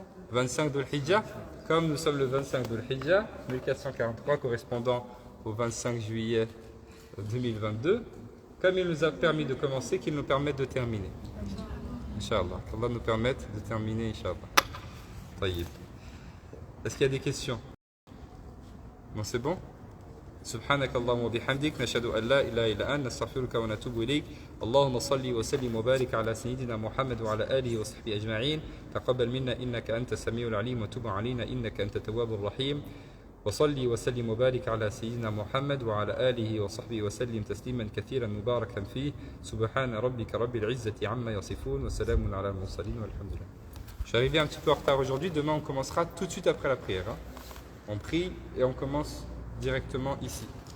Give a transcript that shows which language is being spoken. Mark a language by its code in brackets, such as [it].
[fr] 25 Dhul Hijjah, comme nous sommes le 25 Dhul Hijjah, 1443, correspondant au 25 juillet 2022, comme il nous a permis de commencer, qu'il nous permette de terminer. Inch'Allah, qu'Allah nous permette de terminer, Inch'Allah. Taïb. Est-ce qu'il y a des questions? Bon, c'est bon? [ar] سبحانك اللهم وبحمدك نشهد أن لا إله إلا أنت نستغفرك ونتوب إليك اللهم صل وسلم وبارك على سيدنا محمد وعلى آله وصحبه أجمعين تقبل منا إنك أنت السميع العليم وتب علينا إنك أنت التواب الرحيم وصلي وسلم وبارك على سيدنا محمد وعلى آله وصحبه وسلم تسليما كثيرا مباركا فيه سبحان ربك رب العزة عما يصفون وسلام على المرسلين والحمد لله. [fr] Je suis arrivé un petit peu en retard aujourd'hui, demain on commencera tout de suite après la prière. Hein. On prie et on commence directement ici.